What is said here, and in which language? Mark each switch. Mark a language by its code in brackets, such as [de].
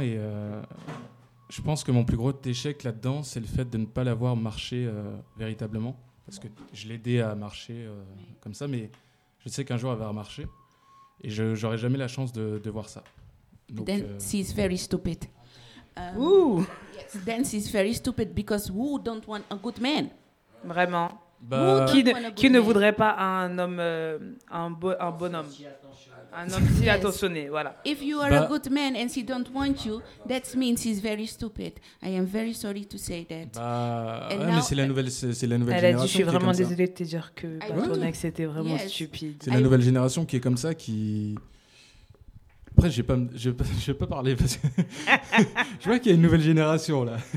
[fr] Et je pense que mon plus gros échec là-dedans, c'est le fait de ne pas l'avoir marché véritablement. Parce que je l'ai aidé à marcher comme ça, mais je sais qu'un jour elle va remarcher. Et je n'aurai jamais la chance de voir ça. [en] Donc, then she's very stupid. Yes. Then she's very stupid because who don't want a good man? [fr] Vraiment. Bah, qui ne voudrait pas un homme, un bonhomme? Un homme si attentionné, voilà. [en] If you are a good man and she don't want you, that means he's very stupid. I am very sorry to say that. [fr] Mais c'est la nouvelle, c'est la nouvelle génération qui est comme ça. Elle a dit, je suis vraiment désolée de te dire que ton ex était vraiment stupide. C'est la nouvelle génération qui est comme ça, qui... Après, je vais pas parler parce que... Je vois qu'il y a une nouvelle génération, là.